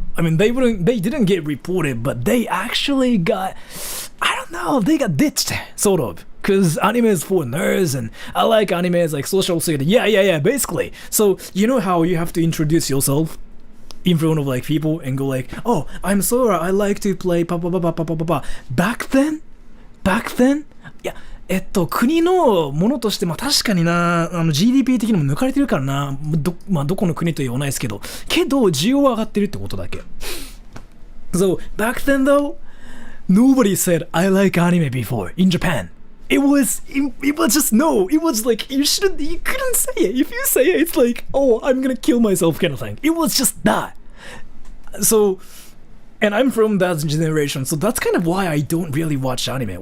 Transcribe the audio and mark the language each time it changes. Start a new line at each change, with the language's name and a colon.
English: I mean, they didn't get reported, but they actually got, I don't know, they got ditched, sort of. Because anime is for nerds, and I like anime as like social security. Yeah, basically. So, you know how you have to introduce yourself in front of like people and go like, oh, I'm Sora, I like to play pa pa pa pa pa pa pa. Back then?
Japanese: いや、国のものとして、まあ確かにな、GDP 的にも抜かれてるからな、まあどこの国とは言わないですけど、需要は上がってるってことだけ。
English: So, back then though, nobody said, I like anime before in Japan. It was just no. It was like, you couldn't say it. If you say it, it's like, oh, I'm gonna kill myself kind of thing. It was just that. So, and I'm from that generation, so that's kind of why I don't really watch anime.